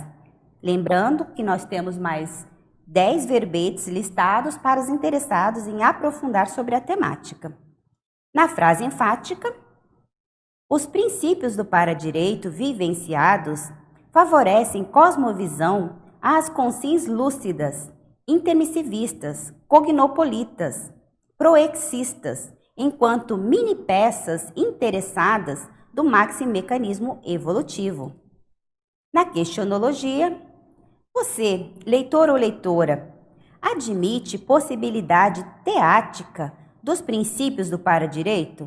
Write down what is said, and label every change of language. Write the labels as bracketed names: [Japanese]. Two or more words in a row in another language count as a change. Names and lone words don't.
[Portuguese] Lembrando que nós temos mais 10 verbetes listados para os interessados em aprofundar sobre a temática. Na frase enfática, os princípios do paradireito vivenciados favorecem cosmovisão às consciências lúcidas, intermissivistas, cognopolitas, proexistas, enquanto mini-peças interessadas do maximecanismo evolutivo. Na questionologia, você, leitor ou leitora, admite possibilidade teática dos princípios do paradireito?